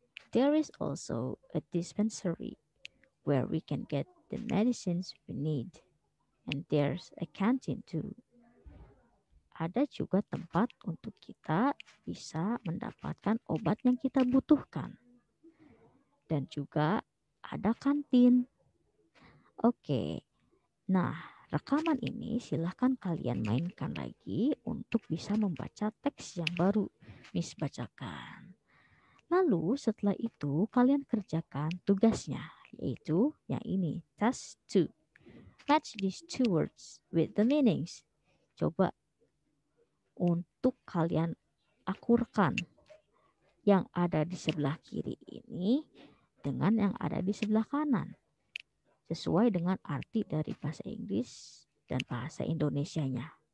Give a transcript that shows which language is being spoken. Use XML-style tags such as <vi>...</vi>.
<en>There is also a dispensary where we can get the medicines we need. And there's a canteen too.</en> <id>Ada juga tempat untuk kita bisa mendapatkan obat yang kita butuhkan. Dan juga ada kantin. Oke, nah rekaman ini silahkan kalian mainkan lagi untuk bisa membaca teks yang baru Miss bacakan. Lalu setelah itu kalian kerjakan tugasnya, yaitu yang ini, task 2.</id> <en>Match these two words with the meanings.</en> <id>Coba untuk kalian akurkan yang ada di sebelah kiri ini dengan yang ada di sebelah kanan, sesuai dengan arti dari bahasa Inggris dan bahasa Indonesianya.</id>